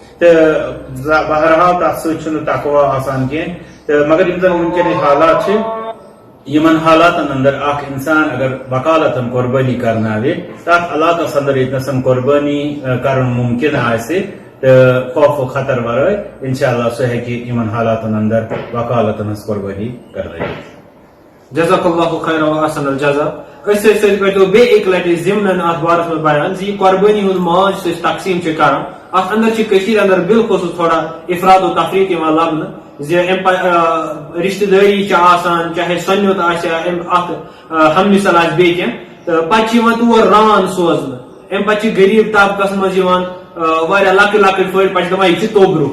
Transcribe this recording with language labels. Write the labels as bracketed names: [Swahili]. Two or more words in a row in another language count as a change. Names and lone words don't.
[Kashmiri] تہٕ بہرحال تتھ سۭتۍ چھُنہٕ تقوا آسان کینٛہہ تہٕ مگر یِم زن وُنکیٚنٕکۍ حالات چھِ یِمن حالاتن انٛدر اکھ انسان اگر وکالتن قۄربٲنی کرناوِ تتھ علاقس انٛدر ییٚتنس قۄربٲنی کرُن مُمکِن آسہِ تہٕ خوف و خطر ورٲے [Arabic] انشاء اللہ [Kashmiri] سُہ ہیٚکہِ یِمن حالاتن انٛدر وکالتن ہٕنٛز قۄربٲنی کرنٲوِتھ. [Arabic] جزاک اللہ خیر و احسن الجزا. [Kashmiri] أسۍ سۭتۍ کٔرۍتو بیٚیہِ اَکہِ لٹہِ ضمنن اتھ بارس منٛز بیان زِ یہِ قۄربٲنی ہُنٛد ماز یُس أسۍ تقسیٖم چھِ کران اتھ انٛدر چھِ کٔشیٖرِ انٛدر بالخصوٗص تھوڑا افراد و تفریٖق یِوان لبنہٕ زِ امہِ رشتہٕ دٲری چھِ آسان چاہے سۄنیُت آسہِ یا اکھ ہمنِسل آسہِ بیٚیہِ کینٛہہ تہٕ پتہٕ چھِ یِوان تور ران سوزنہٕ امہِ پتہٕ چھِ غریٖب طبقس منٛز یِوان واریاہ لۄکٕٹۍ لۄکٕٹۍ پٲٹھۍ پتہٕ چھِ دپان یہِ چھِ توبرُک.